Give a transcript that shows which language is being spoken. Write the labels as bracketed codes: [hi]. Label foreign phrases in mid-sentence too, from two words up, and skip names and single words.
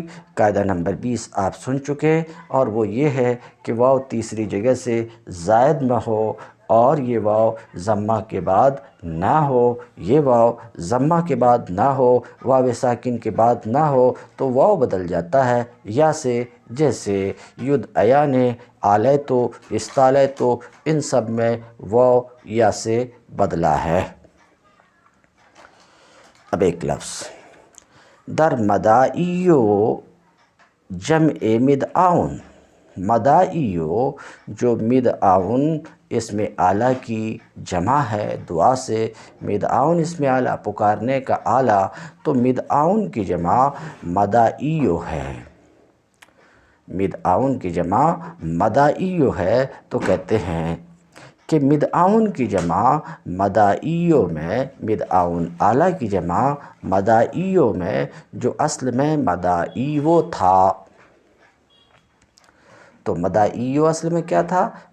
[ur] قاعدہ نمبر 20 آپ سن چکے، اور وہ یہ ہے کہ واو تیسری جگہ سے زائد میں ہو اور یہ واو ضمہ کے بعد نہ ہو، یہ واو ضمہ کے بعد نہ ہو، واو ساکن کے بعد نہ ہو، تو واو بدل جاتا ہے یا سے، جیسے یدعیان، اعلیتو، استعلیتو، ان سب میں واو یا سے بدلا ہے۔ اب ایک لفظ در مدائیو جمع مدعون۔ مدائیو جو مدعون اسم اعلیٰ کی جمع ہے، دعا سے مدعون اسم اعلیٰ پکارنے کا آلہ، تو مدعون کی جمع مدائیو ہے۔ مدعون کی جمع مدائیو ہے، تو کہتے ہیں کہ مدعون کی جمع مدائیو میں، مدعون اعلیٰ کی جمع مدائیو میں، جو اصل میں مدائیو تھا، تو مدائیو اصل میں کیا تھا؟